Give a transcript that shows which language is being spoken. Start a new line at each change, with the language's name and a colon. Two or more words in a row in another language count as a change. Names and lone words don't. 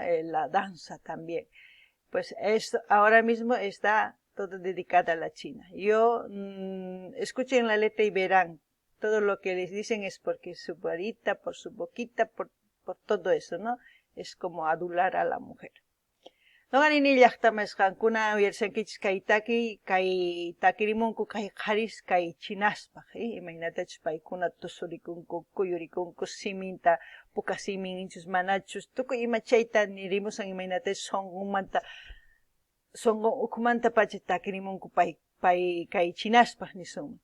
Spanish: La danza también. Pues esto ahora mismo está todo dedicado a la China. Escuchen la letra y verán, todo lo que les dicen es porque su varita, por su boquita, por todo eso, ¿no? Es como adular a la mujer.
Quechua: Noqanini llaqtamasqankuna uyarsankichis kay takirimunku kay qaris kay chinaspaq, imaynatachus paykuna tusurikunku, kuyurikunku, siminta puka siminchus manachus, tukuy ima chayta nirimusan imaynatachus sonqon ukumanta pacha takirimunku pay kay chinaspaq nisunman.